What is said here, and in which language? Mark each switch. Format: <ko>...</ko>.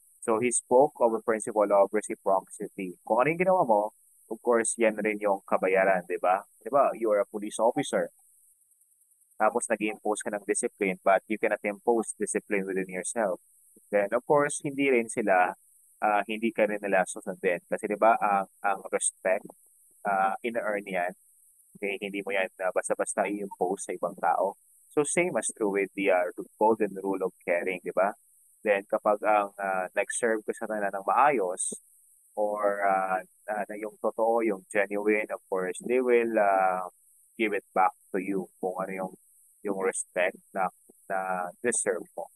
<en>So, he spoke of a principle of reciprocity.</en> <tl>Kung ano yung ginawa mo, of course, yan rin yung kabayaran, di ba? Di ba?</tl> <en>You are a police officer.</en> <tl>Tapos nag-impose ka ng discipline,</tl> <en>but you cannot impose discipline within yourself.</en> <tl>Then, of course, hindi rin sila, hindi ka rin nila susundin. Kasi di ba, ang respect, in-earn yan. Okay, hindi mo yan basta-basta i-impose sa ibang tao.</tl> <en>So, same as true with the golden rule of caring,</en> <tl>di ba? Then, kapag ang nag-serve ka sa kanila ng maayos, or na yung totoo, yung genuine, of course,</tl> <en>they will give it back to you</en> <tl>kung ano yung respect na deserve mo.</tl>